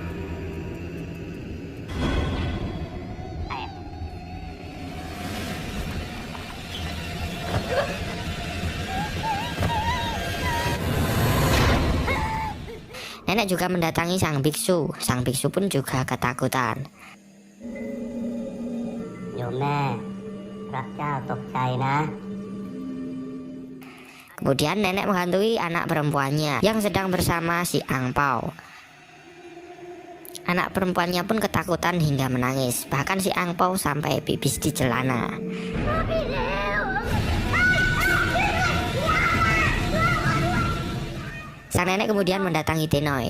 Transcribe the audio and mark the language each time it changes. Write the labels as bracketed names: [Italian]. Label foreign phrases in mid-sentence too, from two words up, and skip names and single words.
[Indonesian] Nenek juga mendatangi sang biksu. Sang biksu pun juga ketakutan. [Thai] โยมแม่พระเจ้าตกใจนะ [Indonesian] Kemudian nenek menghantui anak perempuannya yang sedang bersama si Angpau. Anak perempuannya pun ketakutan hingga menangis. Bahkan si Angpau sampai pipis di celana. Sang nenek kemudian mendatangi Tinoy.